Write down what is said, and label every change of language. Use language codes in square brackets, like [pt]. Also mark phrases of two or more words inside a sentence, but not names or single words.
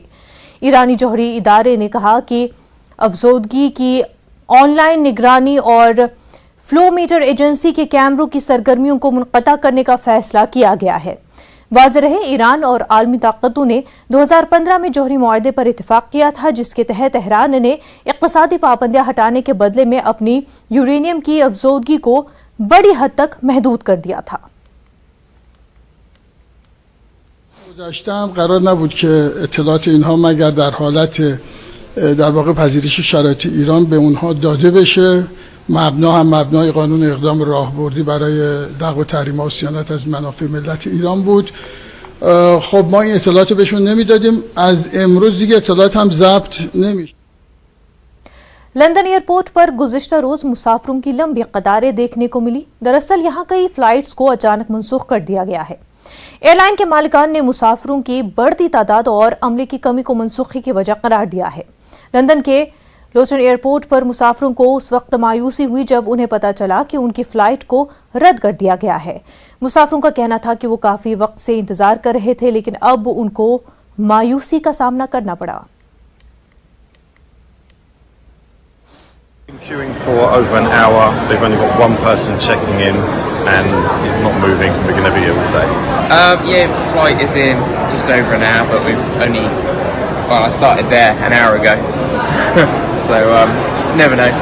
[ur] ایرانی جوہری ادارے نے کہا کہ افزودگی کی آن لائن نگرانی اور فلو میٹر ایجنسی کے کیمروں کی سرگرمیوں کو منقطع کرنے کا فیصلہ کیا گیا ہے. واضح رہے، ایران اور عالمی طاقتوں نے 2015 میں جوہری معاہدے پر اتفاق کیا تھا، جس کے تحت تہران نے اقتصادی پابندیاں ہٹانے کے بدلے میں اپنی یورینیم کی افزودگی کو بڑی حد تک محدود کر دیا تھا. [fa] گذشته هم قرار نبود که اطلاعات اینها مگر در حالت در واقع پذیرش شرایط ایران به اونها داده بشه. مبنا هم مبنای قانون اقدام راهبردی برای لغو تحریم‌ها و صیانت از منافع ملت ایران بود. خب ما این اطلاعات بهشون نمیدادیم. از امروز دیگه اطلاعات هم ضبط نمیشه. [ur] لندن ایئرپورٹ پر گزشتہ روز مسافروں کی لمبی قطاریں دیکھنے کو ملی. دراصل یہاں کئی فلائٹس کو اچانک منسوخ کر دیا گیا ہے. ایئرلائن کے مالکان نے مسافروں کی بڑھتی تعداد اور عملے کی کمی کو منسوخی کی وجہ قرار دیا ہے. لندن کے لوٹن ایئرپورٹ پر مسافروں کو اس وقت مایوسی ہوئی جب انہیں پتا چلا کہ ان کی فلائٹ کو رد کر دیا گیا ہے. مسافروں کا کہنا تھا کہ وہ کافی وقت سے انتظار کر رہے تھے، لیکن اب ان کو مایوسی کا سامنا کرنا پڑا. [en] Queuing for over an hour. They've only got one person checking in, and it's not moving. We're going to be here all day. Yeah, flight is in just over an hour, but we've only. Well, I started there an hour ago, so never know.